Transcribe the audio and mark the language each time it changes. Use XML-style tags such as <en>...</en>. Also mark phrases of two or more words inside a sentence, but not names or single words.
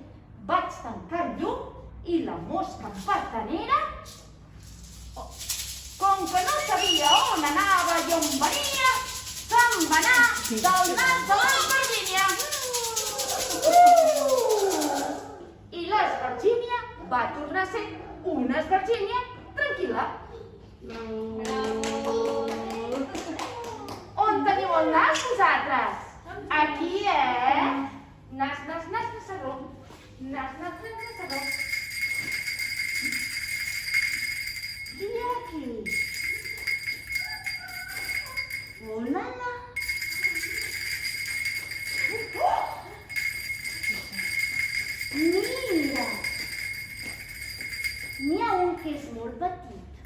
<ca>Vaig tancar el llum i la mosca patanera, com que no sabia on anava i on venia, se'n va anar del nas de l'Esvergínia. I l'Esvergínia va tornar a ser una Esvergínia tranquil·la. On teniu el nas, vosaltres? Aquí, Nas, nas, nas, nasarró. Nas, nas, nas, nasarró. I aquí? Oh, la, la. Mira! N'hi ha un que és molt petit.</ca>